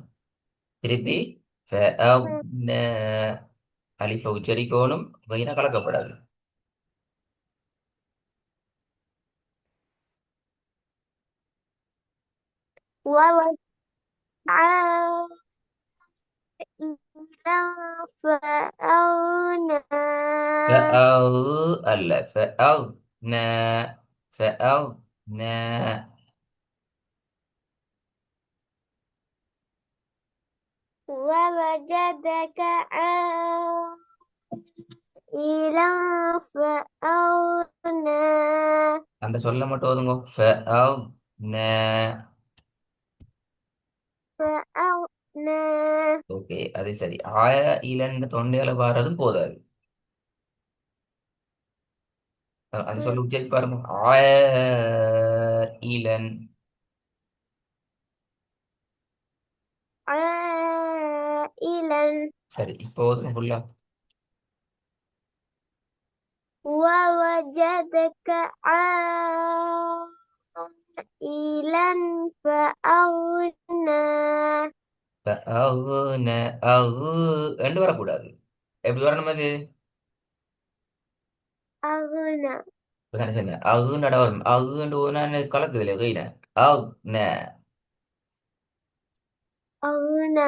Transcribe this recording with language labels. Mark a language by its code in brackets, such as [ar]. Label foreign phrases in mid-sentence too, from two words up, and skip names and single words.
[ta] திருப்பி ஃபஅக்ன, அலிஃப உச்சரிக்கணும், ஐனை கலக்கப்படாது. [ar] ووجدك عائلا فأغنى [ta] அல்ல ஃபஅக்ன, ஃபஅக்ன. [ar] ووجدك عائلا فأغنى [ta] அந்த சொல்ல மட்டும் ஓதுங்க. ஃபஅக்ன. [ar] فأغنى [ta] ஓகே, அது சரி. ஆய இலன்னு தொண்டையால வாரதும் போதாது. அது சொல்ல உச்சரிச்சு பாருங்க. [ar] عائلا. عائلا [ta] சரி, இப்போ ஓதுங்க ஃபுல்லா. [ar] ووجدك عائلا فأغنى [ta] அகுன, அகு என்று வரக்கூடாது. எப்படி வரணும் அது? [ar] أغنى [ta] இப்பதானே சொன்னேன், அகு நட வரும். அகுன்னு ஒன்னு கலக்குது இல்லையா கையில. அக்ன [ar] أغنى